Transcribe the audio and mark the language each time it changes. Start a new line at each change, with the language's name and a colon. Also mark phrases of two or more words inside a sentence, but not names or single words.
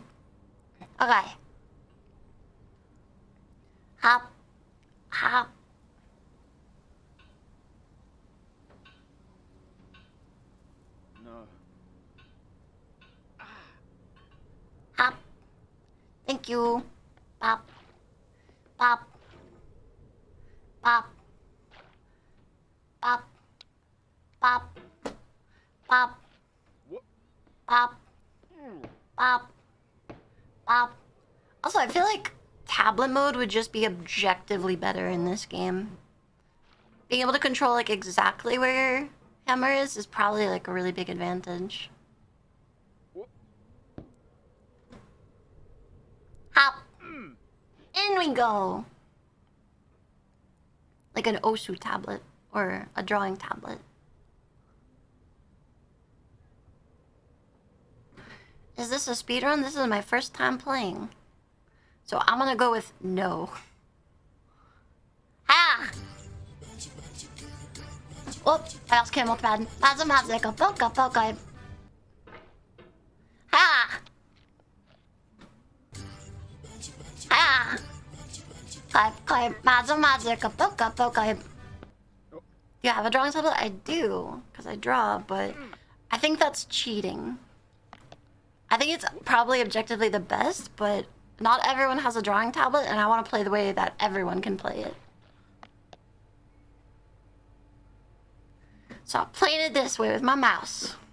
English: Okay. Hop. Hop. No. Hop. Thank you. Pop. Pop. Pop. Pop. Pop. Pop. What? Pop. Pop. Pop. Also, I feel like tablet mode would just be objectively better in this game. Being able to control like exactly where your hammer is probably like a really big advantage. Hop. In we go. Like an Osu tablet or a drawing tablet. Is this a speedrun? This is my first time playing. So I'm gonna go with no. Ah! Oop,
Swedish: jag ska mot världen. Vad som helst, jag kan plocka. Ah! Ah! Vad som helst, jag kan plocka.
English: You have a drawing tablet? I do, because I draw, but I think that's cheating. I think it's probably objectively the best, but not everyone has a drawing tablet, and I want to play the way that everyone can play it. So I'm playing it this way with my mouse.